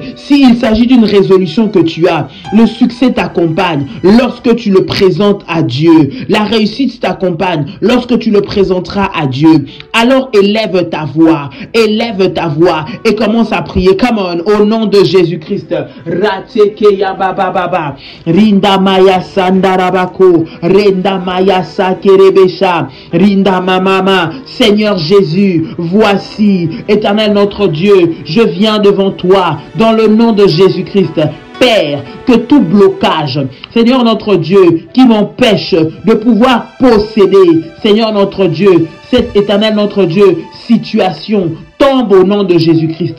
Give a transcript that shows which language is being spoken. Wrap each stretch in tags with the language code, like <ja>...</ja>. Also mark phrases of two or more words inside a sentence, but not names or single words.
<fr>S'il s'agit d'une résolution que tu as, le succès t'accompagne lorsque tu le présentes à Dieu. La réussite t'accompagne lorsque tu le présenteras à Dieu. Alors élève ta voix et commence à prier.</fr> <en>Come on,</en> <fr>au nom de Jésus-Christ. Ratekeya baba baba, Rinda maya sandarabako, Renda maya sakerebesha, Rinda mamama. Seigneur Jésus, voici, Éternel notre Dieu, je viens devant toi dans le nom de Jésus-Christ. Père, que tout blocage, Seigneur notre Dieu, qui m'empêche de pouvoir posséder, Seigneur notre Dieu, cette Éternel notre Dieu, situation, tombe au nom de Jésus-Christ.</fr>